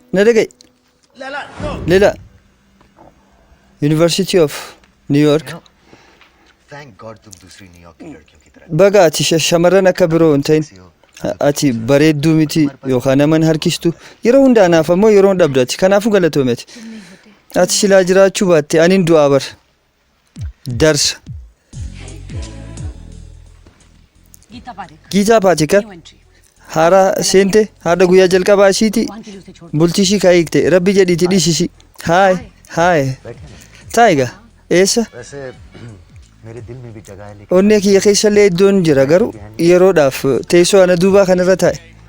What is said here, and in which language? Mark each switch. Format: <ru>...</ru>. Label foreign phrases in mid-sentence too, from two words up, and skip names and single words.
<om>Na dhaga'i.</om> <en>Lela, no. Leela. University of New York. Thank God</en> <hi>तुम दूसरी न्यूयॉर्क की लड़कियों की तरह</hi> <om>Baga ati shamarran akka biroo hin ta'in.</om> <hi>हो.</hi> <om>Ati bareedduu miti yookaan nama hin harkistu. Yeroo hundaa naaf ammoo yeroo hin dhabdu ati. Kanaafuu galatoomeeti. Ati silaa jiraachuu baatte aniin du'aa bara. Darsa.</om> <hi>गीता पारेख</hi> <om>Giitaa Paatikar.</om> <en>new entry</en> <om>Haaraa seente haadha guyyaa jalqabaa isiiti.</om> <en>one kilo</en> <hi>से छोड़</hi> <om>Bultii ishii kaa hiikte. Rabbi jedhiiti dhiisisi. Haay. Haay. Taayiga. Eessa?</om> <hi>वैसे मेरे दिल में भी जगह है लेकिन</hi> <om>onnee kiyya keessallee iddoon jira garuu yeroodhaaf teessoo ana duubaa kanarra taa'e.</om>